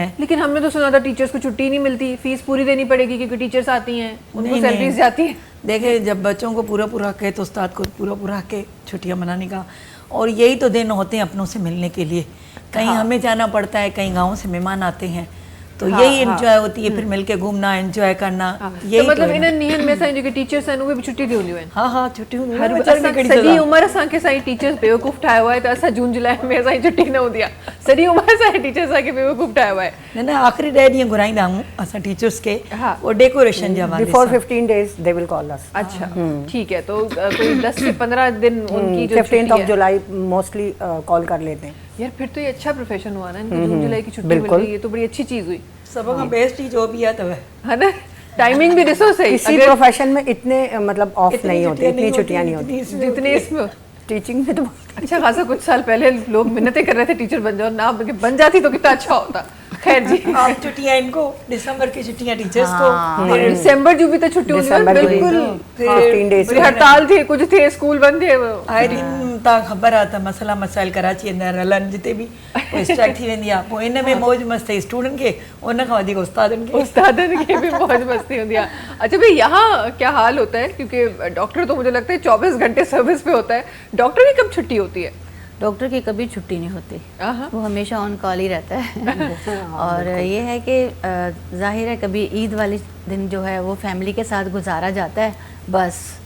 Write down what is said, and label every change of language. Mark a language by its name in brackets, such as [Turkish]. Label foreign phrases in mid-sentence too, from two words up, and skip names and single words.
[Hindi] लेकिन हमने तो सुना था टीचर्स को छुट्टी नहीं मिलती, फीस पूरी देनी पड़ेगी क्योंकि टीचर्स आती हैं, उनको सैलरीज जाती है. देखे जब बच्चों को पूरा के तो उस्ताद को पूरा के छुट्टियां मनाने का, और यही तो दिन होते हैं अपनों से मिलने के लिए. कहीं हमें जाना पड़ता है, कहीं गाँव से मेहमान आते हैं, तो यही एंजॉय होती है, फिर मिलके घूमना, एंजॉय करना. [Sindhi] यही तो मतलब इन्हनि ॾींहंनि में असांजी जेके टीचर्स आहिनि उहे बि छुट्टी ॾींदियूं आहिनि. हाँ छुट्टियूं सॼी उमिरि असांखे असांजी टीचर्स बेवकूफ़ ठाहियो आहे, त असां जून जुलाई में असांजी छुट्टी न हूंदी आहे. सॼी उमिरि असांजी टीचर्स असांखे बेवकूफ़ ठाहियो आहे. न आख़िरी 10 ॾींहं घुराईंदा आहियूं असां टीचर्स खे, वो डेकोरेशन जे हवाले [English] before 15 days they will call us. [Hindi] अच्छा ठीक है. तो कोई 10 से 15 दिन उनकी जो 15 जुलाई [English] mostly call [Hindi] कर लेते हैं. यार फिर तो ये अच्छा प्रोफेशन हुआ ना, इनको जून जुलाई की छुट्टी मिल गई, ये तो बड़ी अच्छी चीज़ हुई. सब का बेस्ट ही जो भी है तब है ना. टाइमिंग भी ॾिसो सही, इसी प्रोफेशन में इतने मतलब ऑफ नहीं होते, इतनी छुट्टियां नहीं होती जितने इसमें. टीचिंग में तो अच्छा खासा कुछ साल पहले लोग मिन्नतें कर रहे थे टीचर बन जाओ, ना बन जाती तो कितना अच्छा होता. खैर जी आप छुट्टियां इनको, दिसंबर की छुट्टियां टीचर्स को, दिसंबर जो भी तो छुट्टी हुई बिल्कुल 15 डेज हड़ताल थी, कुछ थे, स्कूल बंद थे. [Sindhi] आए दिन तव्हां ख़बर आहे त मसला मसाइल कराची अंदरि हलनि, जिते बि पोइ स्ट्राइक थी वेंदी आहे, पोइ इन में मौज मस्ती स्टूडेंट खे, उन खां वधीक उस्तादनि [Hindi] खे भी मौज मस्ती होती है. अच्छा भाई यहाँ क्या हाल होता है, क्योंकि डॉक्टर तो मुझे लगता है 24 घंटे सर्विस पे होता है, डॉक्टर की कब छुट्टी होती है? डॉक्टर की कभी छुट्टी नहीं होती, वो हमेशा [English] on call [Hindi] ही रहता है. और ये है कि जाहिर है कभी ईद वाले दिन जो है वो फैमिली के साथ गुजारा जाता है बस.